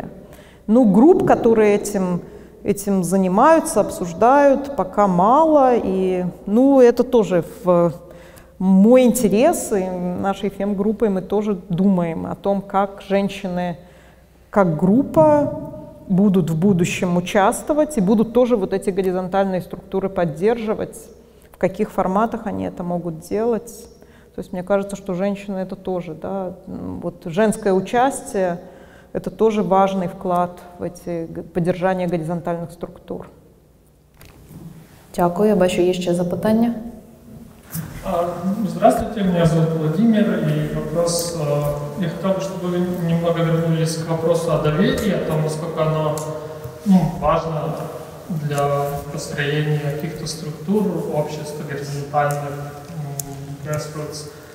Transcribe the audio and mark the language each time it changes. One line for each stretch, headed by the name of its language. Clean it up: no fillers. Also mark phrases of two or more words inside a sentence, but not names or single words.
Russian: Ну, групп, которые этим занимаются, обсуждают, пока мало, и, ну, это тоже в мой интерес, и нашей фем-группой мы тоже думаем о том, как женщины, как группа, будут в будущем участвовать и будут тоже вот эти горизонтальные структуры поддерживать, в каких форматах они это могут делать. То есть мне кажется, что женщины это тоже, да, вот женское участие — это тоже важный вклад в эти поддержание горизонтальных структур.
Ukrainian: Дякую. Я бачу, є ще запитання.
Russian: Здравствуйте, меня зовут Владимир, и вопрос, я хотел бы, чтобы вы немного вернулись к вопросу о доверии, о том, насколько оно важно для построения каких-то структур общества, горизонтальных, grassroots.